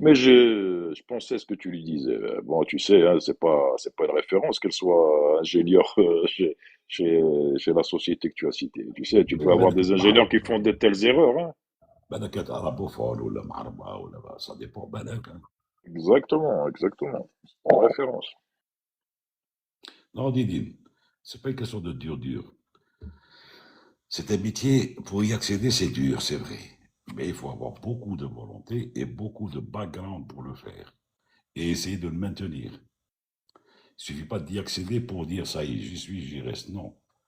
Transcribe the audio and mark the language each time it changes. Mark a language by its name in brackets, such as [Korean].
[French] Mais je pensais ce que tu lui disais. Bon, tu sais, hein, c'est pas une référence qu'elle soit ingénieure chez la société que tu as citée. Tu sais, tu peux avoir des ingénieurs qui font de telles erreurs, hein. [Arabic] بالك عربوفون ولا معربة ولا [French] ça dépend [Arabic] بالك. [French] Exactement. En référence. Non, Didine, c'est pas une question de dur. C'est un métier, pour y accéder, c'est dur, c'est vrai. Mais il faut avoir beaucoup de volonté et beaucoup de background pour le faire. Et essayer de le maintenir. Il suffit pas d'y accéder pour dire ça y est, j'y suis, j'y reste. Non.